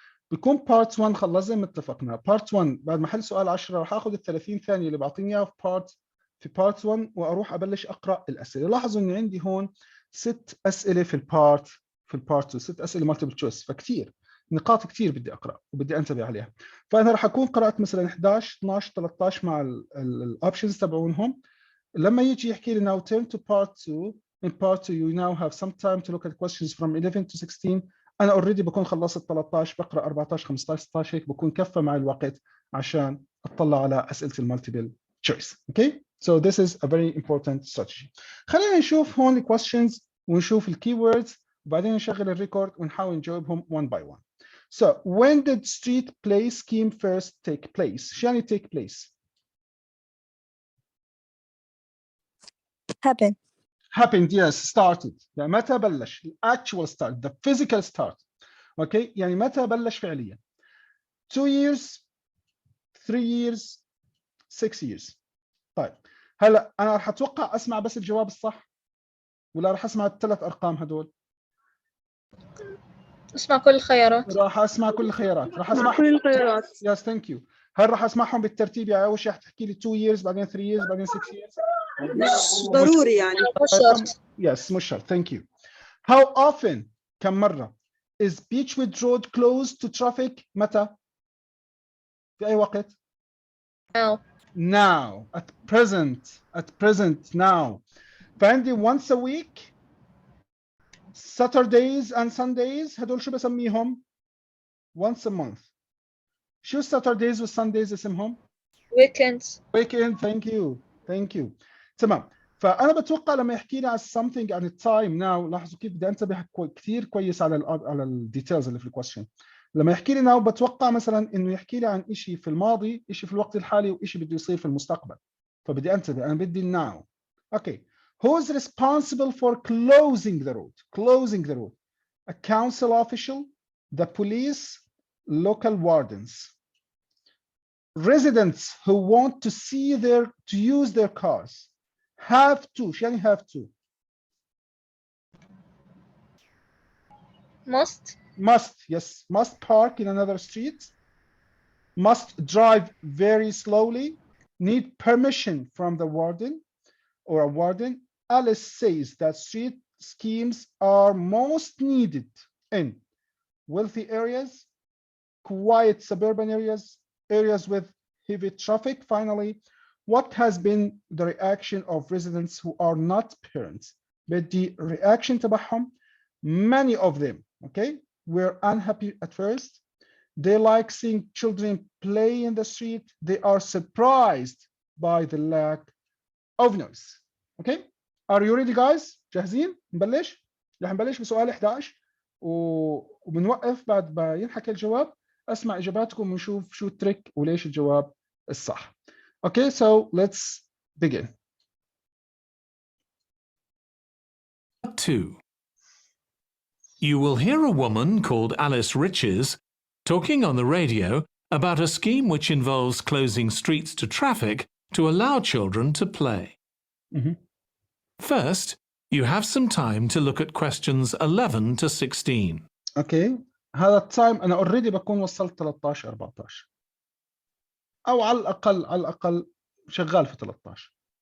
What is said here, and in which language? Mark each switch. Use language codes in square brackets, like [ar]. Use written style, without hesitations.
[ar] بيكون part 1 خلص زي ما اتفقنا. part 1 بعد ما احل سؤال 10 راح اخذ ال 30 ثانية اللي بعطيني اياها في part 1 واروح ابلش اقرا الاسئله. لاحظوا اني عندي هون 6 اسئله في البارت 2، 6 اسئله multiple choice، فكتير نقاط كتير بدي اقرا وبدي انتبه عليها. فانا راح اكون قرات مثلا 11 12 13 مع الاوبشنز تبعونهم. لما يجي يحكي لي [en] now turn to part 2. In part 2 you now have some time to look at questions from 11 to 16. [ar] انا اوريدي بكون خلصت 13، بقرا 14 15 16، هيك بكون كفى مع الوقت عشان اطلع على اسئله المالتيبل choice. [en] Okay, so this is a very important strategy. [ar] خلينا نشوف هون ال questions ونشوف ال keywords وبعدين نشغل الريكورد ونحاول نجاوبهم [en] one by one. So when did street play scheme first take place? [ar] شو يعني [en] take place؟ happened, yes, started. [ar] يعني متى بلش؟ [en] actual start, the physical start. Okay, [ar] يعني متى بلش فعليا؟ [en] 2 years, 3 years, 6 years. [ar] طيب هلا انا راح اتوقع اسمع بس الجواب الصح ولا راح اسمع الثلاث ارقام هدول؟ اسمع كل الخيارات. راح اسمع كل الخيارات. راح اسمع كل الخيارات. [en] Yes thank you. [ar] هل راح اسمعهم بالترتيب؟ يعني اول شيء تحكي لي 2 years بعدين 3 years بعدين 6 years؟ مش ضروري يعني. مش شرط. [en] yes [ar] مش شرط. [en] Thank you. How often [ar] كم مرة [en] is Beechwood Road closed to traffic؟ [ar] متى؟ في أي وقت؟ [en] Now, at present now. [ar] فعندي [en] once a week, Saturdays and Sundays. [ar] هدول شو بسميهم؟ [en] once a month. [ar] شو Saturdays و Sundays اسمهم؟ [en] weekends. weekend. thank you. [ar] تمام. فأنا بتوقع لما يحكي لي على [en] something [ar] عن التايم now، لاحظوا كيف بدي انتبه كثير كويس على الديتيلز اللي في الكويستشن. لما يحكي لي ناو بتوقع مثلا انه يحكي لي عن شيء في الماضي، شيء في الوقت الحالي، وشيء بده يصير في المستقبل. فبدي انتبه، انا بدي الناو. اوكي. [en] Who is responsible for closing the road? Closing the road. A council official, the police, local wardens. Residents who want to use their cars have to. شو يعني have to؟ Must, yes. Must park in another street. Must drive very slowly. Need permission from the warden or a warden. Alice says that street schemes are most needed in wealthy areas, quiet suburban areas, areas with heavy traffic. Finally, what has been the reaction of residents who are not parents? [ar] بدي reaction تبعهم. [en] Many of them, okay, were unhappy at first. They like seeing children play in the street. They are surprised by the lack of noise. Okay, are you ready guys? [ar] جاهزين؟ نبلش؟ رح نبلش بسؤال 11 وبنوقف بعد ما ينحكى الجواب. اسمع اجاباتكم ونشوف شو التريك وليش الجواب الصح. [en] Okay, so let's begin. 2. You will hear a woman called Alice Riches talking on the radio about a scheme which involves closing streets to traffic to allow children to play. First, you have some time to look at questions 11 to 16. Okay, [ar] هذا التايم انا اوريدي بكون وصلت 13 14 او على الاقل شغال في 13.